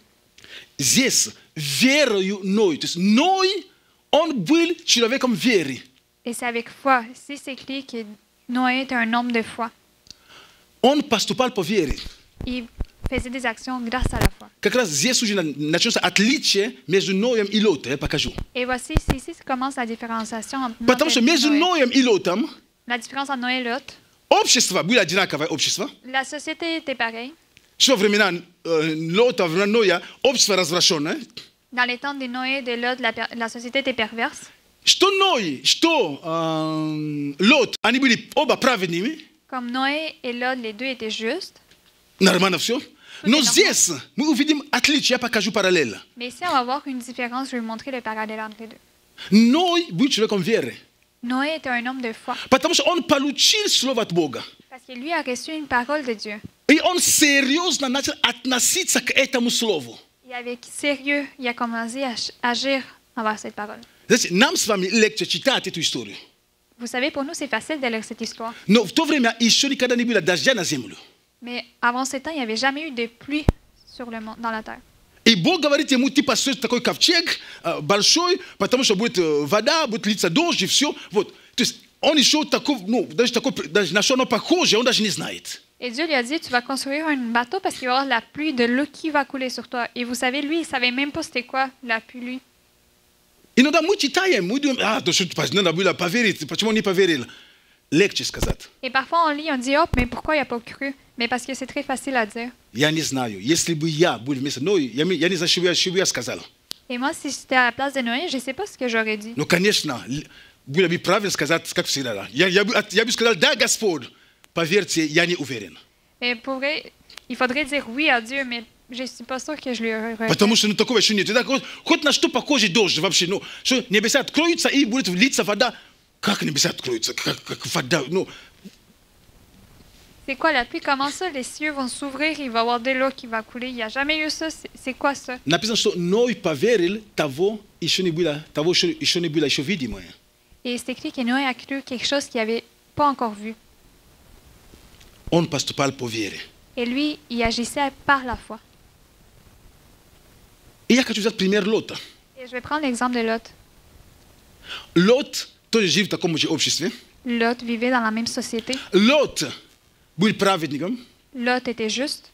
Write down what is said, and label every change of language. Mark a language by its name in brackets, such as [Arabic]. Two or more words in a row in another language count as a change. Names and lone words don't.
[Russian] Здесь верою Ной. То есть Ной, он был человеком веры. [French] Et c'est avec foi. Ici, c'est écrit que Noé était un homme de foi. [Russian] Он поступал по вере. [French] Il faisait des actions grâce à la foi. [Russian] Как раз здесь уже начнется отличие между Ноем и Лотом. Я покажу. [French] Et voici, c'est ici que commence la différenciation entre [Russian] Потому что между Ноем и Лотом [French] la différence entre Noé et Lot. [Russian] общество было одинаковое общество. [French] La société était pareille. [Russian] Что времена Лота, времена Ноя, общество развращенное. [French] Dans les temps de Noé et de Lot, la société était perverse. [Russian] Что Ной, что Лот, они были оба праведными. [French] Comme Noé et Lot, les deux étaient justes. [Russian] Нормально все. Но здесь мы увидим отличие. Я покажу параллель. [French] Mais ici, on va voir une différence. Je vais vous montrer le parallèle entre les deux. [Russian] Ной был человеком веры. [French] Noé était un homme de foi. [Russian] Потому что он получил слово от Бога. [French] Parce que lui a reçu une parole de Dieu. [Russian] И он серьезно начал относиться к этому слову. [French] Et avec sérieux, il a commencé à agir envers cette parole. [Russian] Знаете, нам с вами легче читать эту историю. [French] Vous savez, pour nous, c'est facile de lire cette histoire. [Russian] Но в то время еще никогда не было дождя на землю. [French] Mais avant ce temps, il n'y avait jamais eu de pluie sur le monde, dans la terre. [Russian] И Бог говорит ему, ты построишь такой ковчег большой, потому что будет вода, будет литься дождь и все. Вот. То есть он еще такой, даже на что оно похоже, он даже не знает. [French] Et Dieu lui a dit, tu vas construire un bateau parce qu'il va y avoir de la pluie, de l'eau qui va couler sur toi. Et vous savez, lui, il ne savait même pas c'était quoi la pluie. [Russian] Иногда мы читаем, мы думаем, то что надо было поверить, почему он не поверил? Легче сказать. [French] Et parfois, on lit, on dit, oh, mais pourquoi il n'a pas cru? Mais parce que c'est très facile à dire. [Russian] Я не знаю, если бы я был вместо Ноя, я не знаю, что бы я сказал. [French] Et moi, si j'étais à la place de Noé, je ne sais pas ce que j'aurais dit. [Russian] Ну, конечно, было бы правильно сказать, как всегда. Я бы сказал, да, Господь, поверьте, я не уверен. [French] Mais pour vrai, il faudrait dire oui à Dieu, mais je ne suis pas sûre que je lui aurais. [Russian] Потому что такого еще нет. Хоть на что похоже дождь вообще. Ну, что небеса откроются и будет литься вода. Как небеса откроются? Как вода? Ну. [French] C'est quoi la pluie? Comment ça? Les cieux vont s'ouvrir, il va y avoir de l'eau qui va couler. Il n'y a jamais eu ça. C'est quoi ça? [Russian] Написано, что Ной поверил, того еще не было еще видимое. [French] Et c'est écrit que Noé a cru quelque chose qu'il n'avait pas encore vu. [Russian] Он поступал по вере. [French] Et lui, il agissait par la foi. [Russian] И я хочу взять пример Лота. [French] Et je vais prendre l'exemple de Lot. [Russian] Лот тоже жил в таком же обществе. [French] Lot vivait dans la même société. [Russian] Лот был праведником. [French] Lot était juste.